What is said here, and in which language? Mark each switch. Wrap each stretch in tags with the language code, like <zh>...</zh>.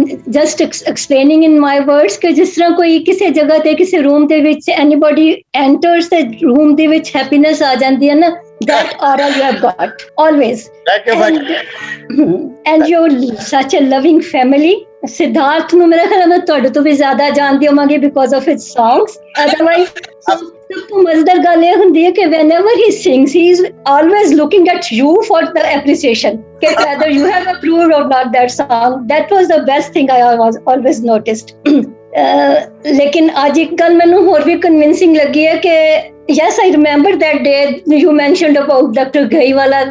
<en>Just explaining in my words</en> <hi>कि जिस तरह कोई किसी जगह ते किसी</hi> <en>room ਦੇ ਵਿੱਚ anybody enters the room ਦੇ ਵਿੱਚ happiness</en> <hi>आ जाती है ना,</hi> <en>that aura you have got always. And you're such a loving family.</en> <pa>Siddharth ਨੂੰ ਮੇਰਾ ਖਿਆਲ ਮੈਂ ਤੁਹਾਡੇ ਤੋਂ ਵੀ ਜ਼ਿਆਦਾ ਜਾਣਦੀ ਹੋਵਾਂਗੀ</pa> <en>because of his songs.</en> <pa>Otherwise, ਸਭ ਤੋਂ ਮਜ਼ੇਦਾਰ ਗੱਲ ਇਹ ਹੁੰਦੀ ਹੈ ਕਿ</pa> <en>whenever he sings, he is always looking at you for the appreciation. Whether you have approved or not that song, that was the best thing I always noticed.</en> <pa>लेकिन आज एक गल ਮੈਨੂੰ ਹੋਰ भी convincing ਲੱਗੀ ਹੈ कि</pa> <en>yes, I remember that day you mentioned about Dr. Ghaiwala.</en>